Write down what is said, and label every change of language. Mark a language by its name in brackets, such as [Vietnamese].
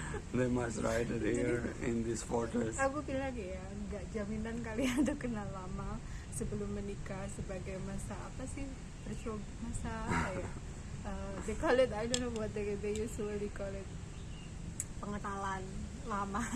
[English] They must write it here in this fortress. [Indonesian] Aku bilang ya, nggak jaminan kalian tuh kenal lama sebelum menikah sebagai masa apa sih? Masa apa ya? [English] They call it, I don't know what they usually call it, [Indonesian] pengenalan lama.